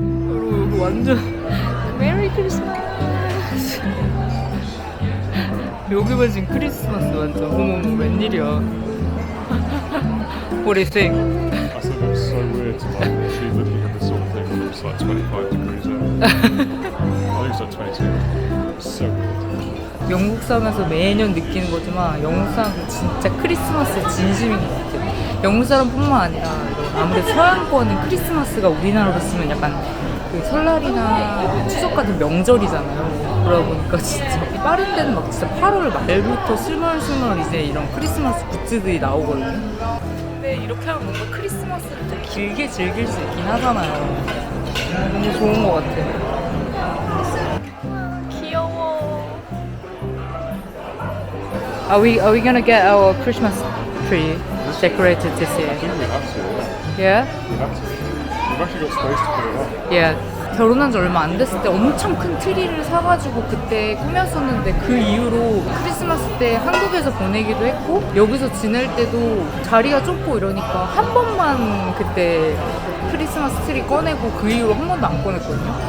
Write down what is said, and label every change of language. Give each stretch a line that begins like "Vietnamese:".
Korean: 여러분 여기 완전 메리 크리스마스. 여기만 지금 크리스마스 완전. 어머 웬일이야.
English: What do you think? I thought it was so weird to like be looking at this sort of thing when it was like 25 degrees out. I think it's like 22. It's so weird.
Korean: 영국 사람에서 매년 느끼는 거지만 영국 사람은 진짜 크리스마스에 진심인 것 같아요. 영국 사람뿐만 아니라 아무래도 서양권은 크리스마스가 우리나라로 쓰면 약간 그 설날이나 추석 같은 명절이잖아요. 그러다 보니까 진짜 빠른 데는 막 진짜 8월 말부터 스멀스멀 이제 이런 크리스마스 굿즈들이 나오거든요. 근데 이렇게 하면 뭔가 크리스마스를 더 길게 즐길 수 있긴 하잖아요. 너무 좋은 것 같아요. 귀여워.
English: Are we gonna get our Christmas tree decorated this year? I think we have to. Yeah? We have to. We've actually got space to put it up. Yeah.
Korean: 결혼한 지 얼마 안 됐을 때 엄청 큰 트리를 사가지고 그때 꾸몄었는데 그 이후로 크리스마스 때 한국에서 보내기도 했고 여기서 지낼 때도 자리가 좁고 이러니까 한 번만 그때 크리스마스 트리 꺼내고 그 이후로 한 번도 안 꺼냈거든요.